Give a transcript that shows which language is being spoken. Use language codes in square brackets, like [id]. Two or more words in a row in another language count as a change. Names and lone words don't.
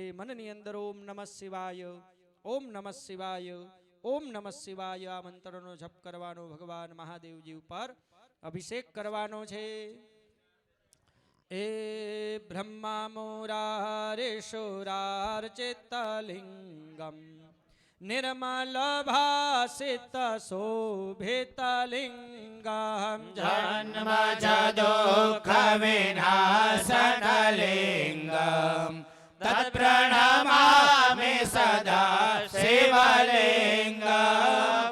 [gu] મનની અંદર [sa] ઓમ નમઃ શિવાય, ઓમ નમઃ શિવાય, ઓમ નમઃ શિવાય [gu] આ મંત્રનો જપ કરવાનો, ભગવાન મહાદેવજી ઉપર અભિષેક કરવાનો છે. [sa] એ બ્રહ્મા મોરારેશોરાર્ચિતલિંગમ निर्मल भासित शोभित लिंगम जन्म दुःख विनाशन लिंगम तत्प्रणमामि सदा शिवलिंगम